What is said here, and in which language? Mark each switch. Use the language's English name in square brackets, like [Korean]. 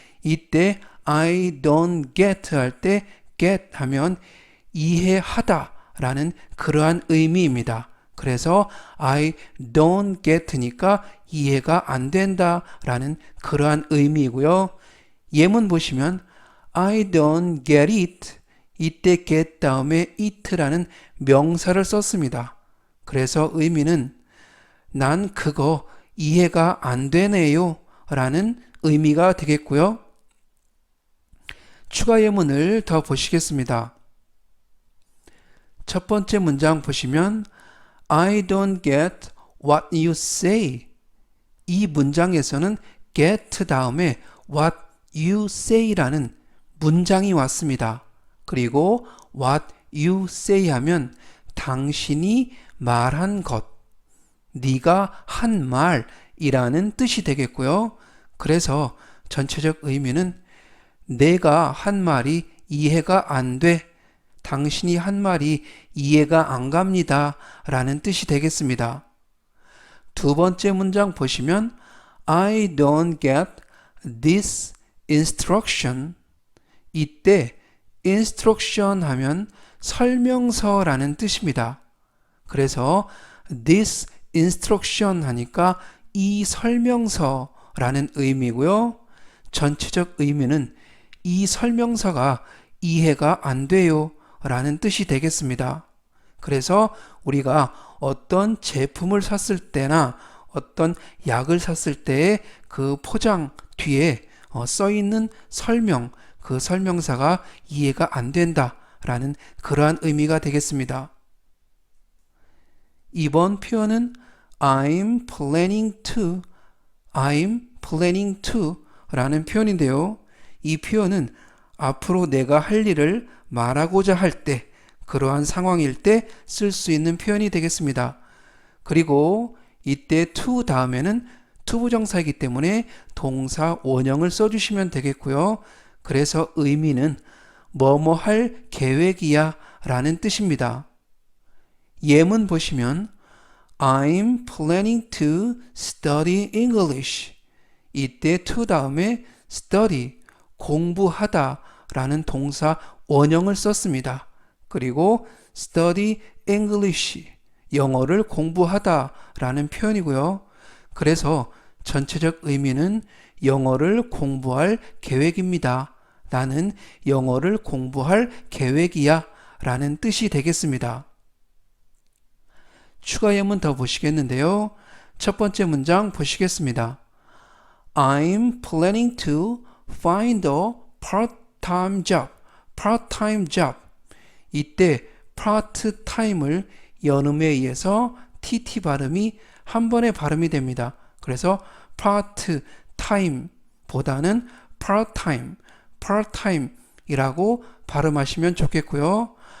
[Korean] 이때 [English] I don't get [Korean] 할 때 get 하면 이해하다 라는 그러한 의미입니다. 그래서 [English] I don't get [Korean] 니까 이해가 안 된다 라는 그러한 의미이고요. 예문 보시면 [English] I don't get it. [Korean] 이때 get 다음에 it라는 명사를 썼습니다. 그래서 의미는 난 그거 이해가 안 되네요 라는 의미가 되겠고요. 추가 예문을 더 보시겠습니다. 첫 번째 문장 보시면 [English] I don't get what you say. [Korean] 이 문장에서는 get 다음에 [English] what you say [Korean] 라는 문장이 왔습니다. 그리고 [English] what you say [Korean] 하면 당신이 말한 것, 네가 한 말이라는 뜻이 되겠고요. 그래서 전체적 의미는 내가 한 말이 이해가 안 돼, 당신이 한 말이 이해가 안 갑니다 라는 뜻이 되겠습니다. 두 번째 문장 보시면 [English] I don't get this instruction. [Korean] 이때 instruction 하면 설명서라는 뜻입니다. 그래서 [English] this instruction [Korean] 하니까 이 설명서라는 의미고요. 전체적 의미는 이 설명서가 이해가 안 돼요 라는 뜻이 되겠습니다. 그래서 우리가 어떤 제품을 샀을 때나 어떤 약을 샀을 때의 그 포장 뒤에 써 있는 설명, 그 설명사가 이해가 안 된다 라는 그러한 의미가 되겠습니다. 이번 표현은 [English] I'm planning to I'm planning to [Korean] 라는 표현인데요. 이 표현은 앞으로 내가 할 일을 말하고자 할 때, 그러한 상황일 때 쓸 수 있는 표현이 되겠습니다. 그리고 이때 to 다음에는 투부정사이기 때문에 동사 원형을 써주시면 되겠고요. 그래서 의미는 뭐뭐 할 계획이야 라는 뜻입니다. 예문 보시면 [English] I'm planning to study English. [Korean] 이때 to 다음에 study, 공부하다 라는 동사 원형을 썼습니다. 그리고 [English] study English, [Korean] 영어를 공부하다 라는 표현이고요. 그래서 전체적 의미는 영어를 공부할 계획입니다. 나는 영어를 공부할 계획이야 라는 뜻이 되겠습니다. 추가 예문 더 보시겠는데요. 첫 번째 문장 보시겠습니다. [English] I'm planning to find a part-time job. part-time job. [Korean] 이때 part-time을 연음에 의해서 tt 발음이 한 번에 발음이 됩니다. 그래서 part-time 보다는 part-time, part-time 이라고 발음하시면 좋겠고요.